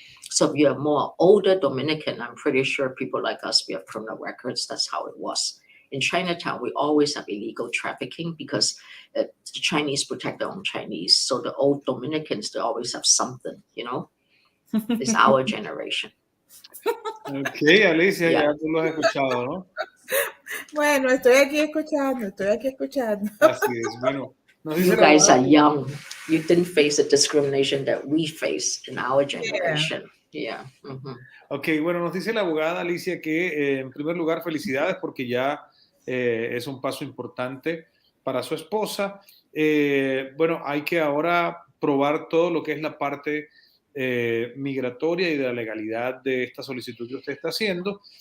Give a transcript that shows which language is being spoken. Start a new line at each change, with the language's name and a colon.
English: So if you're more older Dominican, I'm pretty sure people like us, we have criminal records. That's how it was. In Chinatown, we always have illegal trafficking, because the Chinese protect their own Chinese. So the old Dominicans, they always have something, It's our generation. Ok, Alicia, Yeah.
Spanish: ya tú lo has escuchado, ¿no? Bueno, estoy aquí escuchando. Así es, bueno.
English: You guys are young. You didn't face the discrimination that we face in our generation. Yeah. Mm-hmm.
Spanish: Ok, bueno, nos dice la abogada Alicia que en primer lugar felicidades, porque ya es un paso importante para su esposa. Bueno, hay que ahora probar todo lo que es la parte migratoria y de la legalidad de esta solicitud que usted está haciendo.